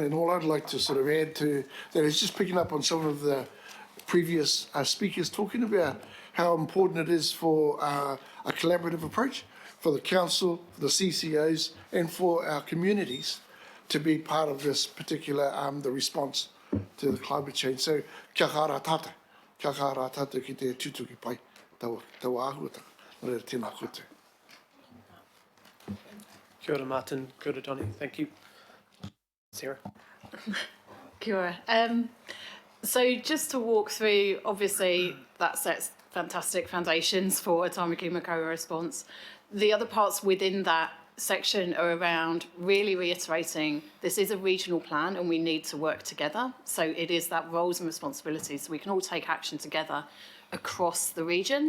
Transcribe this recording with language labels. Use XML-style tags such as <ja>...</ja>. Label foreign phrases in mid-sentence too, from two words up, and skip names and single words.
<en>And all I'd like to sort of add to that is just picking up on some of the previous speakers talking about how important it is for a collaborative approach for the council, for the CCOs, and for our communities to be part of this particular the response to the climate change.</en> <mi>So kia kaha rā tātou ki te tutuki pai, taua āhuatanga, nō reira tēnā koutou. Kia ora, Martin. Kia ora,</mi> <en>Johnny. Thank you. Sarah.</en> <mi>Kia ora.</mi> <en>So just to walk through, obviously that sets fantastic foundations for a Tamaki Makaurau response. The other parts within that section are around really reiterating this is a regional plan and we need to work together. So it is that roles and responsibilities so we can all take action together across the region.</en>